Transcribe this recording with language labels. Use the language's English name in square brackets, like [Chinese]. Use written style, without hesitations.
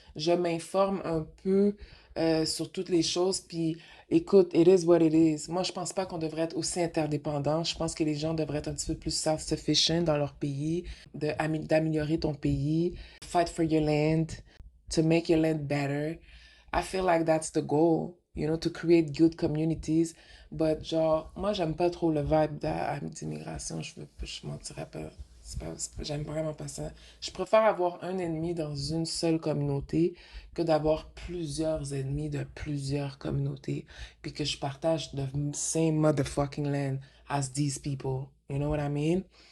[French] Je m'informe un peu sur toutes les choses, puis écoute, [English] it is what it is. [French] Moi, je pense pas qu'on devrait être aussi interdépendant. Je pense que les gens devraient être un petit peu plus self-sufficient dans leur pays, d'améliorer ton pays, [English] fight for your land, to make your land better. I feel like that's the goal, to create good communities. But [French] genre, moi, j'aime pas trop le vibe d'immigration, je mentirais pas. J'aime vraiment pas ça. Je préfère avoir un ennemi dans une seule communauté que d'avoir plusieurs ennemis de plusieurs communautés, puis que je partage [English] the same motherfucking land as these people. You know what I mean?